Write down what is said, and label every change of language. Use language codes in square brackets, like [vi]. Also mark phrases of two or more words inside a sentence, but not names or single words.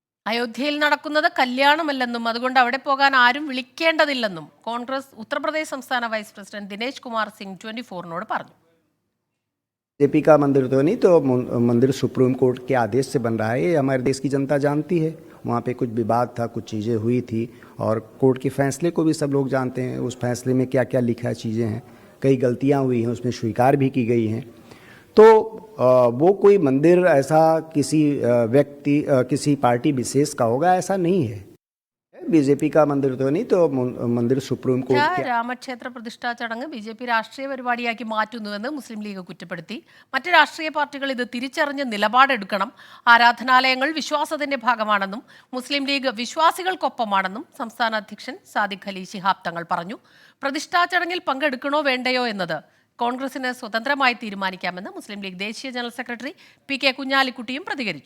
[ml] അയോധ്യയിൽ നടക്കുന്നത് കല്യാണമല്ലെന്നും അതുകൊണ്ട് അവിടെ പോകാൻ ആരും വിളിക്കേണ്ടതില്ലെന്നും കോൺഗ്രസ് ഉത്തർപ്രദേശ് സംസ്ഥാന [en] vice president [ml] ദിനേശ് കുമാർ സിംഗ് 24 പറഞ്ഞു. [hi] जेपी का मंदिर तो नहीं, तो मंदिर सुप्रीम कोर्ट के आदेश से बन रहा है, ये हमारे देश की जनता जानती है. वहाँ पे कुछ विवाद था, कुछ चीज़ें हुई थी और कोर्ट के फैसले को भी सब लोग जानते हैं. उस फैसले में क्या क्या लिखा चीज़ें हैं, कई गलतियाँ हुई हैं, उसमें स्वीकार भी की गई हैं. तो वो कोई मंदिर ऐसा किसी व्यक्ति किसी पार्टी विशेष का होगा, ऐसा नहीं है. बीजेपी का मंदिर तो नहीं, तो मंदिर सुप्रीम कोर्ट के [ml] രാമക്ഷേത്ര പ്രതിഷ്ഠാ ചടങ്ങ് ബി.ജെ.പി രാഷ്ട്രീയ പരിപാടിയാക്കി മാറ്റുന്നുവെന്ന് മുസ്ലിം ലീഗ് കുറ്റപ്പെടുത്തി. മറ്റ് രാഷ്ട്രീയ പാർട്ടികൾ ഇത് തിരിച്ചറിഞ്ഞ് നിലപാടെടുക്കണം. ആരാധനാലയങ്ങൾ വിശ്വാസത്തിന്റെ ഭാഗമാണെന്നും മുസ്ലിം ലീഗ് വിശ്വാസികൾക്കൊപ്പമാണെന്നും സംസ്ഥാന അധ്യക്ഷൻ സാദിഖ് അലി ശിഹാബ് തങ്ങൾ പറഞ്ഞു. പ്രതിഷ്ഠാ ചടങ്ങിൽ പങ്കെടുക്കണോ വേണ്ടയോ എന്നത് കോൺഗ്രസിന് സ്വതന്ത്രമായി തീരുമാനിക്കാമെന്ന് മുസ്ലിം ലീഗ് ദേശീയ [en] general secretary [ml] പി കെ കുഞ്ഞാലിക്കുട്ടിയും പ്രതികരിച്ചു.